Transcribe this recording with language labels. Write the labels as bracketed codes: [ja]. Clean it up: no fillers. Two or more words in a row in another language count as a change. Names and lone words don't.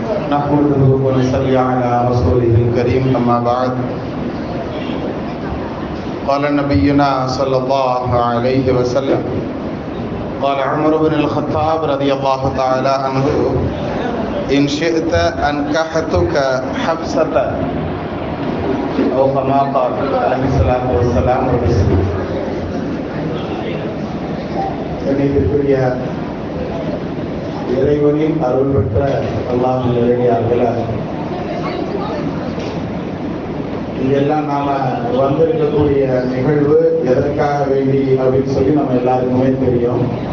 [ar] نحمده ونصلي على رسوله الكريم أما بعد قال نبينا صلى الله عليه وسلم قال عمر بن الخطاب رضي الله تعالى عنه إن شئت أنكحتك حفصة أو كما قال عليه الصلاة والسلام. [ta] கண்ணியத்திற்குரிய இறைவனின் அருள் பெற்ற அல்லாஹ் நல்லடியார்களே, இதெல்லாம் நாம வந்திருக்கக்கூடிய நிகழ்வு எதற்காக வேண்டி அப்படின்னு சொல்லி நம்ம எல்லாருக்குமே தெரியும்.